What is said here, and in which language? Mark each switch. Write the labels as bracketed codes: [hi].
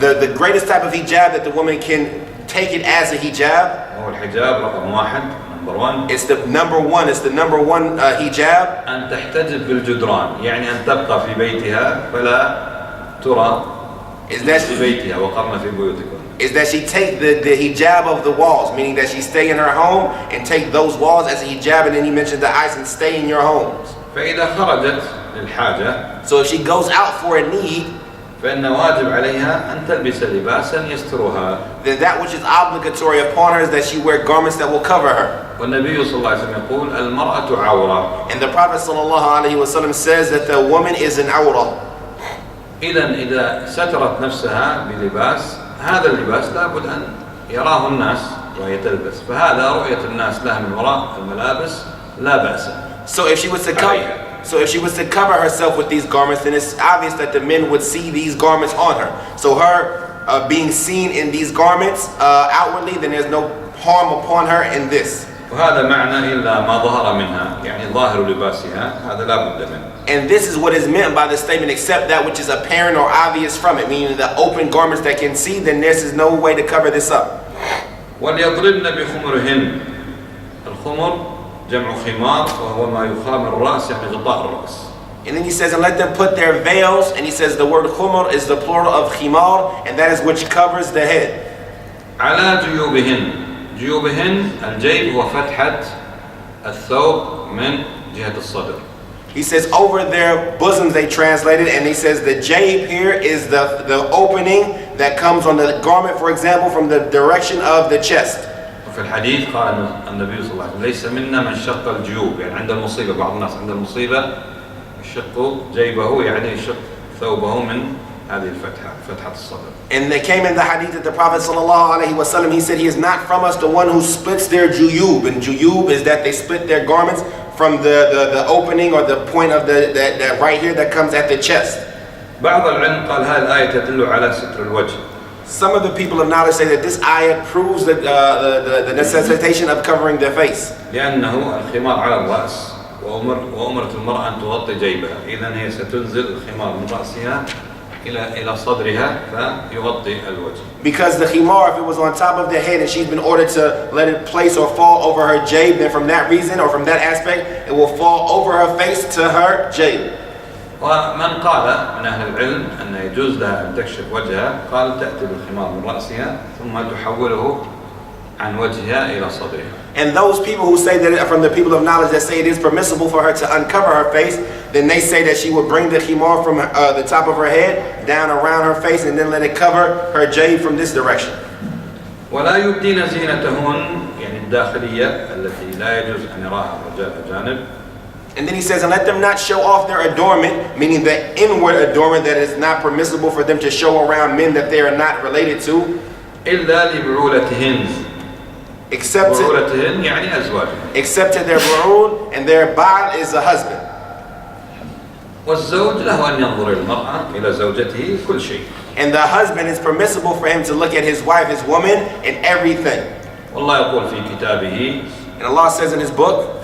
[en] The greatest type of hijab that the woman can take it as a hijab. [ar] هو الحجاب رقم واحد. [en] Number one. It's the number one hijab. [ar] أن تحتجب بالجدران، يعني أن تبقى في بيتها فلا ترى في بيتها وقرن في بيوتكم. [en] Is that she take the hijab of the walls, meaning that she stay in her home and take those walls as a hijab, and then he mentioned the ayahs and stay in your homes. [ar] فإذا خرجت للحاجة. [en] So if she goes out for a need, [ar] فإن واجب عليها أن تلبس لباسا يسترها. [en] Then that which is obligatory upon her is that she wear garments that will cover her. [ar] والنبي صلى الله عليه وسلم يقول المرأة عورة. [en] And the Prophet sallallahu alaihi wasallam says that the woman is an awrah. [ar] إذا سترت نفسها بلباس، هذا اللباس لابد أن يراه الناس وهي تلبس، فهذا رؤية الناس لها من وراء الملابس لا بأس. [en] So if she was to cover herself with these garments, then it's obvious that the men would see these garments on her. So her being seen in these garments outwardly, then there's no harm upon her in this. [ar] وهذا معنى إلا ما ظهر منها، يعني ظاهر لباسها هذا لا بد منه. [en] And this is what is meant by the statement, except that which is apparent or obvious from it, meaning the open garments that can see, then there is no way to cover this up. [ar] وَلْيَضْرِبْنَ بِخُمُرِهِنَّ. الخمر جمع خمار وهو ما يخامر الرأس يعني غطاء الرأس. [en] And then he says, and let them put their veils, and he says the word khumar is the plural of khimar, and that is which covers the head. [ar] على جيوبهن. جيوبهن الجيب هو فتحة الثوب من جهة الصدر. [en] He says over their bosoms, they translated, and he says the jayb here is the opening that comes on the garment, for example, from the direction of the chest. [ar] وفي الحديث قال النبي صلى الله عليه وسلم ليس منا من شق الجيوب، يعني عند المصيبة بعض الناس عند المصيبة يشق جيبه يعني يشق ثوبه من هذه الفتحة، فتحة الصدر. [en] And they came in the hadith that the Prophet sallallahu alaihi wasallam, he said he is not from us the one who splits their juyub, and juyub is that they split their garments from the opening or the point of that right here that comes at the chest. [ar] بعض العلم قال هذه الآية تدل على ستر الوجه. [en] Some of the people of knowledge say that this ayah proves the necessitation of covering their face. [ar] لأنه الخمار على الرأس وأمرت المرأة أن تغطي جيبها، إذن هي ستنزل الخمار من رأسها إلى صدرها فيغطي الوجه. [en] Because the khimar, if it was on top of the head and she's been ordered to let it place or fall over her jayb, then from that reason or from that aspect, it will fall over her face to her jayb. [ar] ومن قال من أهل العلم أن يجوز لها أن تكشف وجهها قال تأتي بالخمار من رأسها ثم تحوله عن وجهها إلى صدرها. [en] And those people who say that, from the people of knowledge that say it is permissible for her to uncover her face, then they say that she would bring the khimar from the top of her head down around her face and then let it cover her jayb from this direction. [ar] ولا يبدين زينتهن يعني الداخلية التي لا يجوز أن يراها الرجال الأجانب. [en] And then he says, and let them not show off their adornment, meaning the inward adornment that is not permissible for them to show around men that they are not related to. [ar] إلا لبعولتهن [en] except to [ar] بعولتهن يعني أزواجهن. [en] except to their bu'ul, and their ba'al is a husband. [ar] والزوج له أن ينظر المرأة إلى زوجته كل شيء. [en] And the husband is permissible for him to look at his wife, his woman, in everything. [ar] والله يقول في كتابه [en] And Allah says in his book,